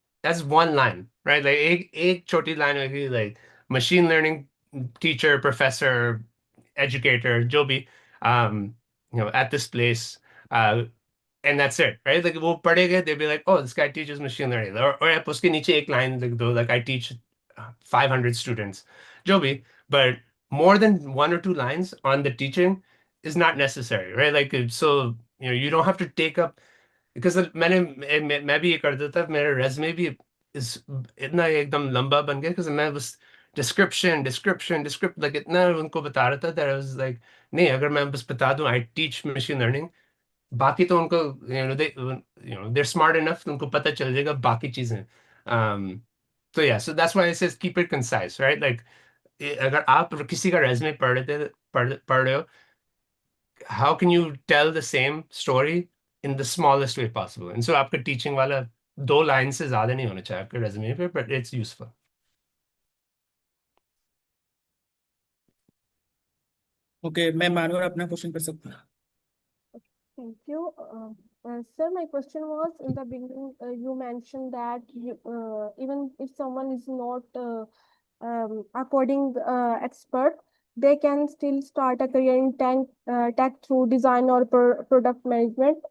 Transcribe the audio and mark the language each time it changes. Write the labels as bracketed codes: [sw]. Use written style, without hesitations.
[en] That's one line, right? Like [hi] एक छोटी line होगी, [en] like machine learning teacher, professor, educator, [hi] जो भी [en] at this place, and that's it, right? Like [hi] वो पढ़ेंगे, [en] they'll be like, oh, this guy teaches machine learning, or [hi] आप उसके नीचे एक line लिख [en] दो, like I teach 500 students, जो भी, but more than 1 or 2 lines on the teaching is not necessary, right? [hi] Like [en] so you don't have to take up, [hi] because मैं भी ये कर देता, मेरा resume भी is इतना एकदम लंबा बन गया because मैं बस description like इतना उनको बता रहा था that I was like, नहीं, अगर मैं बस बता दूं I teach machine learning, बाकी तो उनको [en] they're smart enough, [hi] उनको पता चल जाएगा बाकी चीजें. [en] So yeah, so that's why it says keep it concise, right? Like [hi] अगर आप किसी का resume पढ़ रहे हो, [en] how can you tell the same story in the smallest way possible? [hi] And so आपका teaching वाला 2 lines से ज्यादा नहीं होना चाहिए आपके resume पे, but it's useful. ओके, मैं मानवर अपना क्वेश्चन कर सकता हूँ. [en] Thank you. Sir, my question was in the beginning, you mentioned that even if someone is not a coding expert, they can still start a career in tech through design or product management.